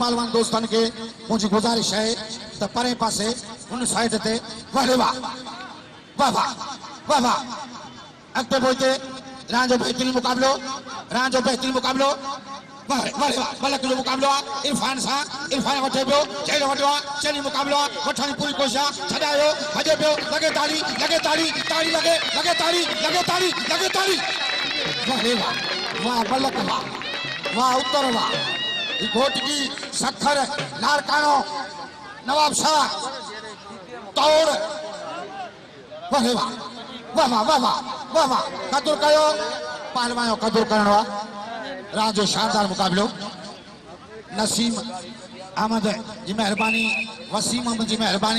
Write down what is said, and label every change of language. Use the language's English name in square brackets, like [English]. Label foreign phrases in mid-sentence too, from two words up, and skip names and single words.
[Sindhi] पहलवान दोस्तनि खे मुंहिंजी गुज़ारिश आहे त परे पासे हुन साइड ते वाह वाह वाह वाह वाह वाह। अॻिते पोइते रांदि जो बेहतरीन मुक़ाबिलो। रांदि जो बेहतरीन मुक़ाबिलो। वाह वाह वाह मलिक जो मुक़ाबिलो आहे इरफान सां। इरफान वठे पियो चेलो वठियो आहे चेली मुक़ाबिलो आहे वठण जी पूरी कोशिश आहे। छॾायो भॼे पियो लगे ताड़ी लगे ताड़ी ताड़ी लगे लगे ताड़ी लगे ताड़ी लगे ताड़ी। वाह वाह वाह मलिक वाह वाह उत्तर वाह। घोटकी सखर नारकानो नवाब शाह तौर। वाह वाह वाह वाह वाह वाह वाह वाह कदुर कयो पहलवान जो कदुर करणो आहे। रांदि जो शानदार मुक़ाबिलो। नसीम अहमद जी महिरबानी वसीम अहमद जी महिरबानी।